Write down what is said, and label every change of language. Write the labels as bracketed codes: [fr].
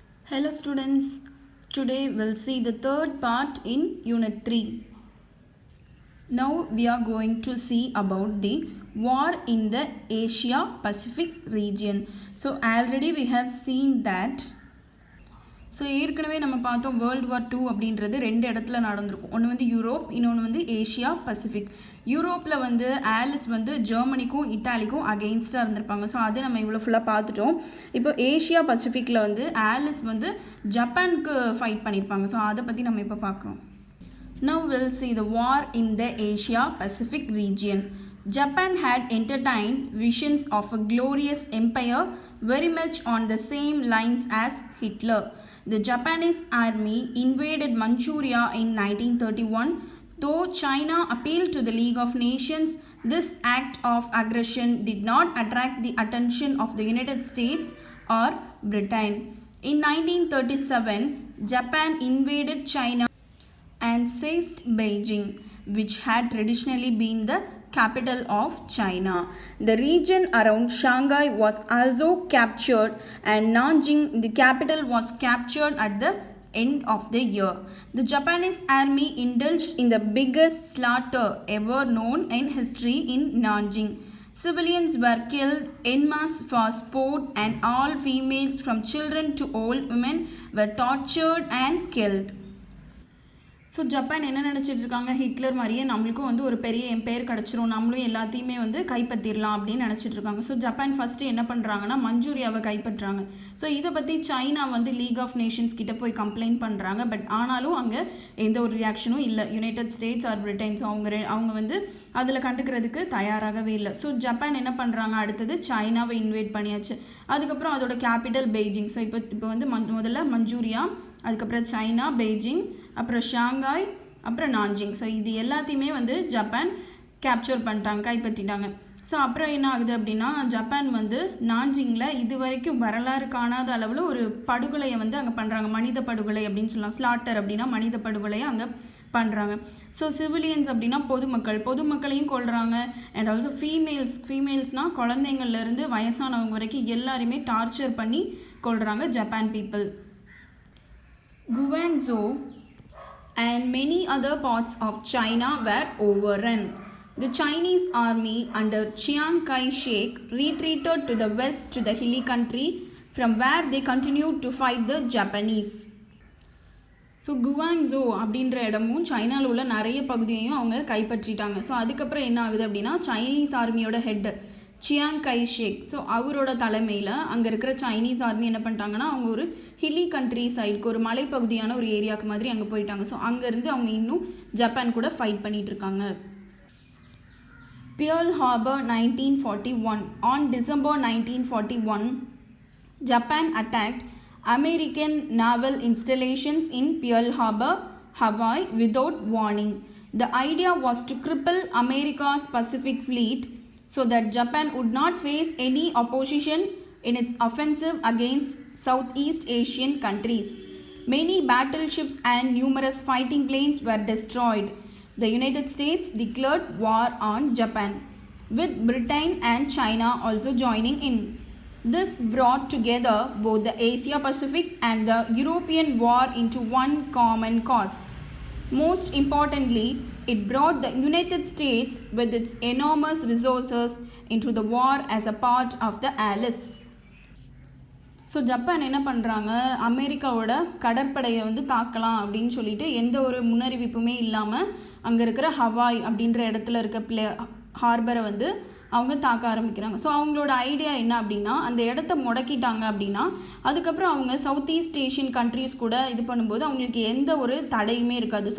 [en] Hello students, today we'll see the third part in Unit 3. Now we are going to see about the war in the Asia Pacific region. So already we have seen that. [ta] So ஏற்கனவே நம்ம பார்த்தோம் world war 2 அப்படின்றது ரெண்டு இடத்துல நடந்திருக்கும். ஒன்று வந்து Europe, இன்னொன்று வந்து ஏஷியா பசிபிக். யூரோப்பில் வந்து ஆலிஸ் வந்து ஜெர்மனிக்கும் இட்டாலிக்கும் அகெயின்ஸ்டாக இருந்திருப்பாங்க. ஸோ அதை நம்ம இவ்வளோ ஃபுல்லாக பார்த்துட்டோம். இப்போ ஏஷியா பசிபிக்கில் வந்து ஆலிஸ் வந்து ஜப்பானுக்கு ஃபைட் பண்ணியிருப்பாங்க. ஸோ அதை பற்றி நம்ம இப்போ பார்க்குறோம். [en] Now we'll see the war in the Asia Pacific region. Japan had entertained visions of a glorious empire very much on the same lines as Hitler. The Japanese army invaded Manchuria in 1931. Though China appealed to the League of Nations, this act of aggression did not attract the attention of the United States or Britain. In 1937, Japan invaded China and seized Beijing, which had traditionally been the capital of China. The region around Shanghai was also captured, and Nanjing, the capital, was captured at the end of the year. The Japanese army indulged in the biggest slaughter ever known in history in Nanjing. Civilians were killed en masse for sport, and all females from children to old women were tortured and killed. [ta] So Japan என்ன நினச்சிட்ருக்காங்க, Hitler மாதிரியே நம்மளுக்கும் வந்து ஒரு பெரிய empire கிடச்சிரும், நம்மளும் எல்லாத்தையுமே வந்து கைப்பற்றிடலாம் அப்படின்னு நினச்சிட்ருக்காங்க. ஸோ ஜப்பான் ஃபஸ்ட்டு என்ன பண்ணுறாங்கன்னா மஞ்சூரியாவை கைப்பற்றாங்க. ஸோ இதை பற்றி சைனா வந்து லீக் ஆஃப் நேஷன்ஸ் கிட்ட போய் கம்ப்ளைண்ட் பண்ணுறாங்க. பட் ஆனாலும் அங்கே எந்த ஒரு ரியாக்ஷனும் இல்லை. United states R Britain, so அவங்க வந்து அதில் கண்டுக்கிறதுக்கு தயாராகவே இல்லை. ஸோ ஜப்பான் என்ன பண்ணுறாங்க, அடுத்தது சைனாவை இன்வைட் பண்ணியாச்சு. அதுக்கப்புறம் அதோட கேபிட்டல் பெய்ஜிங். ஸோ இப்போ வந்து முதல்ல மஞ்சூரியா, அதுக்கப்புறம் சைனா, பெய்ஜிங், அப்புறம் ஷாங்காய், அப்புறம் நாஞ்சிங். ஸோ இது எல்லாத்தையுமே வந்து ஜப்பான் கேப்சர் பண்ணிட்டாங்க, கைப்பற்றிட்டாங்க. ஸோ அப்புறம் என்ன ஆகுது அப்படின்னா, ஜப்பான் வந்து நாஞ்சிங்கில் இது வரைக்கும் வரலாறு காணாத அளவில் ஒரு படுகொலையை வந்து அங்கே பண்ணுறாங்க. மனித படுகொலை அப்படின்னு சொல்லலாம். ஸ்லாட்டர் அப்படின்னா மனித படுகொலையை அங்கே பண்ணுறாங்க. ஸோ சிவிலியன்ஸ் அப்படின்னா பொதுமக்களையும் கொள்கிறாங்க. அண்ட் ஆல்சோ ஃபீமேல்ஸ்னால் குழந்தைங்கள்லேருந்து வயசானவங்க வரைக்கும் எல்லாருமே டார்ச்சர் பண்ணி கொள்கிறாங்க Japan people. [en] Guangzhou and many other parts of China were overrun. The Chinese army under Chiang Kai-shek retreated to the west to the hilly country, from where they continued to fight the Japanese. [ta] So குவாங்ஸோ அப்படின்ற இடமும் சைனாவில் உள்ள நிறைய பகுதியையும் அவங்க கைப்பற்றிட்டாங்க. So அதுக்கப்புறம் என்ன ஆகுது அப்படின்னா, சைனீஸ் ஆர்மியோட ஹெட் சியாங் கை ஷேக், ஸோ அவரோட தலைமையில் அங்கே இருக்கிற சைனீஸ் ஆர்மி என்ன பண்ணிட்டாங்கன்னா, அவங்க ஒரு ஹில்லி கண்ட்ரி சைடுக்கு, ஒரு மலைப்பகுதியான ஒரு ஏரியாவுக்கு மாதிரி அங்கே போயிட்டாங்க. ஸோ அங்கேருந்து அவங்க இன்னும் ஜப்பான் கூட ஃபைட் பண்ணிகிட்டு இருக்காங்க. [en] Pearl Harbor 1941. On December 1941, Japan attacked American naval installations in Pearl Harbor, Hawaii without warning. The idea was to cripple America's Pacific Fleet so that Japan would not face any opposition in its offensive against Southeast Asian countries. Many battleships and numerous fighting planes were destroyed. The United States declared war on Japan, with Britain and China also joining in. This brought together both the Asia Pacific and the European war into one common cause. Most importantly, it brought the United States with its enormous resources into the war as a part of the Allies. [ta] So Japan என்ன பண்ணுறாங்க, அமெரிக்காவோட கடற்படையை வந்து தாக்கலாம் அப்படின்னு சொல்லிட்டு எந்த ஒரு முன்னறிவிப்புமே இல்லாமல் அங்கே இருக்கிற ஹவாய் அப்படின்ற இடத்துல இருக்க ஹார்பரை வந்து அவங்க தாக்க ஆரம்பிக்கிறாங்க. ஸோ அவங்களோட ஐடியா என்ன அப்படின்னா, அந்த இடத்த முடக்கிட்டாங்க அப்படின்னா அதுக்கப்புறம் அவங்க சவுத் ஈஸ்ட் ஏஷியன் கண்ட்ரீஸ் கூட இது பண்ணும்போது அவங்களுக்கு எந்த ஒரு தடையுமே இருக்காது.